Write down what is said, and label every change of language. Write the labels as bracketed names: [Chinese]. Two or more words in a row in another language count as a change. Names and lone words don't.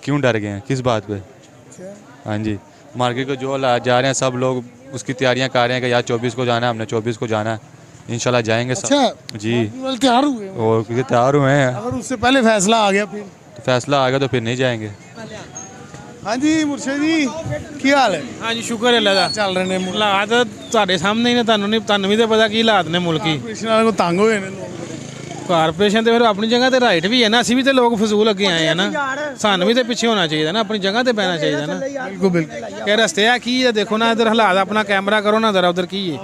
[Hindi] क्यों डर गए हैं, किस बात पे? हाँ जी, मार्केट को जो जा रहे हैं सब लोग उसकी तैयारियां कर रहे हैं कि यार 24 को जाना है, हमने 24 को जाना है, इंशाल्लाह जाएंगे सब। अच्छा जी, वाले तैयार हुए हैं। और क्योंकि तैयार हुए हैं, अगर उससे पहले फैसला आ गया फिर? तो फैसला आ गया तो फिर नहीं जाएंगे। हाँ जी मुर्शिद जी [Punjabi] ਕੀ ਹਾਲ ਹੈ? ਹਾਂ ਜੀ ਸ਼ੁਕਰ ਹੈ ਅੱਲਾਹ ਦਾ। ਚੱਲ ਰਹੇ ਨੇ ਮੁਲਕ ਹਾਲਾਤ ਤੁਹਾਡੇ ਸਾਹਮਣੇ ਹੀ ਨੇ, ਤੁਹਾਨੂੰ ਵੀ ਤਾਂ ਪਤਾ ਕੀ ਹਾਲਾਤ ਨੇ ਮੁਲਕੀ। ਕਾਰਪੋਰੇਸ਼ਨ ਵਾਲੇ ਕੋ ਤੰਗ ਹੋਏ ਨੇ ਲੋਕ। ਕਾਰਪੋਰੇਸ਼ਨ ਤੇ ਫਿਰ ਆਪਣੀ ਜਗ੍ਹਾ ਤੇ ਰਾਈਟ ਵੀ ਹੈ ਨਾ, ਅਸੀਂ ਵੀ ਤੇ ਲੋਕ ਫਜ਼ੂਲ ਅੱਗੇ ਆਏ ਆ ਨਾ, ਸਾਨੂੰ ਵੀ ਤੇ ਪਿੱਛੇ ਹੋਣਾ ਚਾਹੀਦਾ ਨਾ, ਆਪਣੀ ਜਗ੍ਹਾ ਤੇ ਬਹਿਣਾ ਚਾਹੀਦਾ ਨਾ। ਬਿਲਕੁਲ ਬਿਲਕੁਲ ਕਿ ਰਸਤੇ ਆ ਕੀ ਹੈ, ਦੇਖੋ ਨਾ ਇਧਰ ਹਾਲਾਤ, ਆਪਣਾ ਕੈਮਰਾ ਕਰੋ ਨਾ ਜ਼ਰਾ ਉਧਰ ਕੀ ਹੈ।